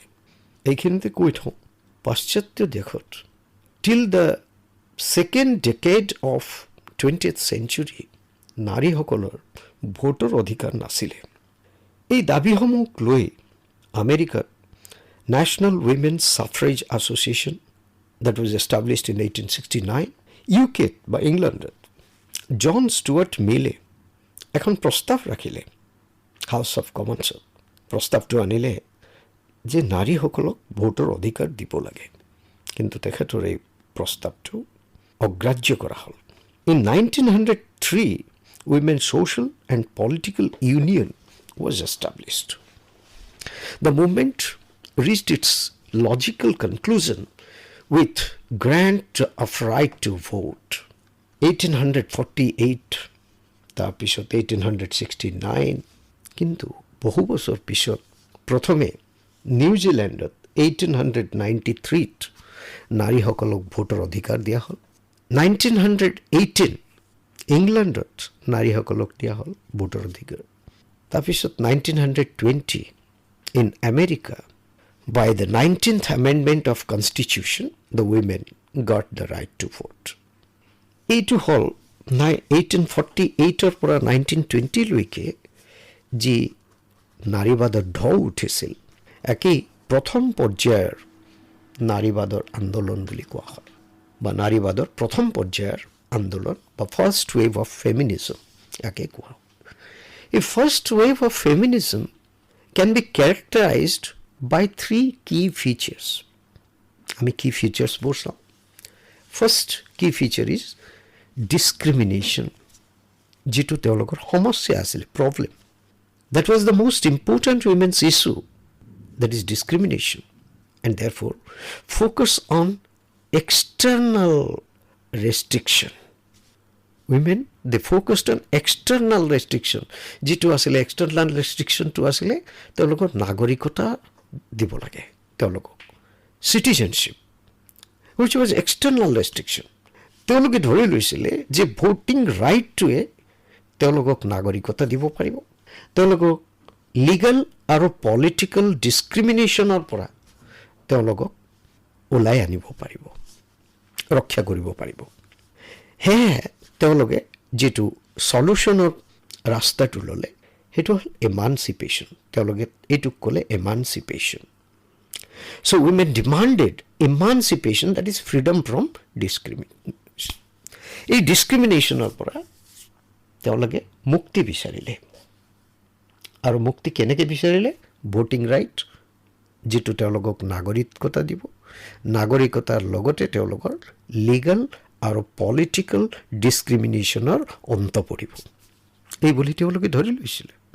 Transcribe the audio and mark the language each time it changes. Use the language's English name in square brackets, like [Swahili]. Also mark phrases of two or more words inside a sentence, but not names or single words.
[Assamese] এইখিনিতে কৈ থওঁ, পাশ্চাত্য দেশত [English] till the second decade of 20th century [Assamese] নাৰীসকলৰ ভোটৰ অধিকাৰ নাছিলে। এই দাবীসমূহক লৈ আমেৰিকাত নেশ্যনেল উইমেন্স ছাফ্ৰেজ এছ'চিয়েশ্যন [English] that was established in 1869, [Assamese] ইউকেত বা ইংলেণ্ডত জন ষ্টুৱাৰ্ট মিলে এখন প্ৰস্তাৱ ৰাখিলে হাউচ অফ কমনছত। প্ৰস্তাৱটো আনিলে যে নাৰীসকলক ভোটৰ অধিকাৰ দিব লাগে, কিন্তু তেখেতৰ এই প্ৰস্তাৱটো অগ্ৰাহ্য কৰা হ'ল। [English] ইন 1903, Women's Social and Political Union was established. The movement reached its logical conclusion with grant of right to vote. 1848, [Assamese] তাৰপিছত 1869, কিন্তু বহু বছৰ পিছত প্ৰথমে নিউজিলেণ্ডত 1893 নাৰীসকলক ভোটৰ অধিকাৰ দিয়া হ'ল। 1918 ইংলেণ্ডত নাৰীসকলক দিয়া হ'ল ভোটৰ অধিকাৰ। তাৰপিছত 1920 ইন আমেৰিকা, [English] by the 19th Amendment of Constitution, the women got the right to vote. [Assamese] এইটো হ'ল 1848ৰ পৰা 1920 লৈকে যি নাৰীবাদৰ ঢৌ উঠিছিল, একেই প্ৰথম পৰ্যায়ৰ নাৰীবাদৰ আন্দোলন বুলি কোৱা হয়, বা নাৰীবাদৰ প্ৰথম পৰ্যায়ৰ আন্দোলন বা [English] first wave of feminism [Assamese] একে কোৱা হয়। [English] এই first wave of feminism can be characterized by three key features. [Assamese] আমি key features বোৰ চাওঁ। [English] First key feature is discrimination, [Assamese] যিটো তেওঁলোকৰ সমস্যা আছিল, [English] problem. That was the most important women's issue, that is discrimination, and therefore focus on external restriction. women they focused on external restriction [Assamese] যেটো আছিল [English] external restriction to [Assamese] আছিল তেওঁলোকৰ নাগৰিকতা দিব লাগে তেওঁলোকক [English] citizenship which was external restriction [Assamese] তেওঁলোকে ধৰি লৈছিলে যে [English] voting rightটোৱে [Assamese] তেওঁলোকক নাগৰিকতা দিব পাৰিব তেওঁলোকক লিগ্যাল আৰু পলিটিক্যাল ডিসক্ৰিমিনেশনৰ পৰা তেওঁলোকক ওলাই আনিব পাৰিব ৰক্ষা কৰিব পাৰিব হে তেওঁলোকে যেটো সলিউশনৰ ৰাস্তাটো ললে হেটো হল এমানসিপেশন তেওঁলোকে এটু কলে এমানসিপেশন [English] so women demanded emancipation that is freedom from discrimination [Assamese] এই ডিসক্রিমিনেশনৰ পৰা তেওঁলোকে মুক্তি বিচাৰিলে আৰু মুক্তি কেনেকৈ বিচাৰিলে [English] voting right [Assamese] যেটো তেওঁলোকক নাগৰিকতা দিব নাগৰিকতাৰ লগতে তেওঁলোকৰ লিগ্যাল আৰু পলিটিক্যাল ডিসক্ৰিমিনেশনৰ অন্ত পৰিব এই বুলি তেওঁলোকে ধৰি লৈছিল